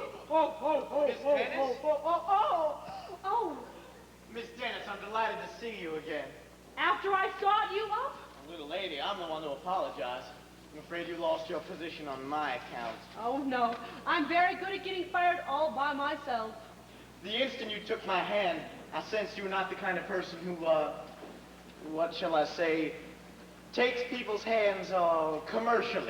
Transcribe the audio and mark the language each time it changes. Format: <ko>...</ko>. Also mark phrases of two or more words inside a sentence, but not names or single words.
<en>Ho, ho, ho, Miss ho, Dennis? ho, ho, oh, oh! Oh! Miss Dennis, I'm delighted to see you again. After I sought you up? Little lady, I'm the one to apologize. I'm afraid you lost your position on my account. Oh, no. I'm very good at getting fired all by myself. The instant you took my hand, I sensed you were not the kind of person who, what shall I say, takes people's hands, commercially.</en>